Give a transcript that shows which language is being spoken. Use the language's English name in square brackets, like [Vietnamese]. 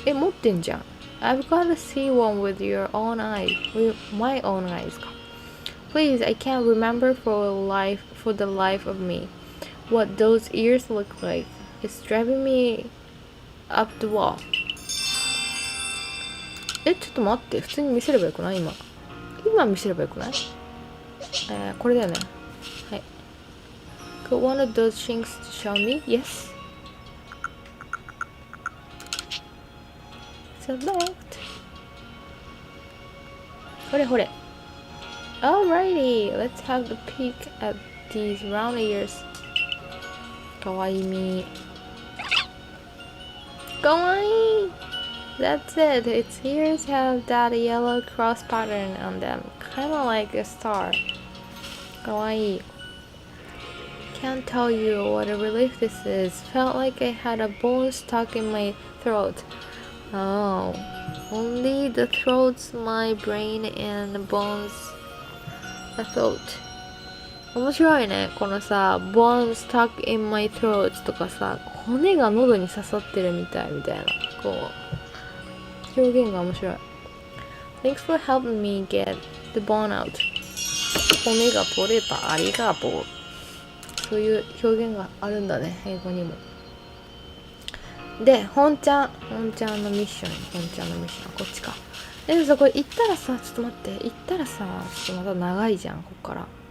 [Japanese] 持ってんじゃん。 [English] I've got to see one with your own eyes. With my own eyes か。 Please, I can't remember for the life of me what those ears look like. It's driving me up the wall. [Japanese] ちょっと待って。普通に見せればよくない？今見せればよくない？これだよね。はい。 [English] Could one of those things show me? Yes. Select. [Japanese] ほれほれ。 [English] Alrighty, let's have a peek at these round ears. [Japanese] かわいみ。かわいい。 [English] That's it. Its ears have that yellow cross pattern on them, kinda like a star. [Japanese] かわいい。 [English] Can't tell you what a relief this is. Felt like I had a bone stuck in my throat. Oh, only the throat's my brain and the bones a thought. [Japanese] 面白いね。このさ、 [English] bone stuck in my throat [Japanese] とかさ、骨が喉に刺さってるみたいな、こう、表現が面白い。 [English] Thanks for helping me get the bone out. [Japanese] 骨が取れた。ありがとう。そういう表現があるんだね、英語にも。で、本ちゃんのミッション、こっちか。でもさ、これ行ったらさ、ちょっと待って、行ったらさ、ちょっとまた長いじゃん、こっから。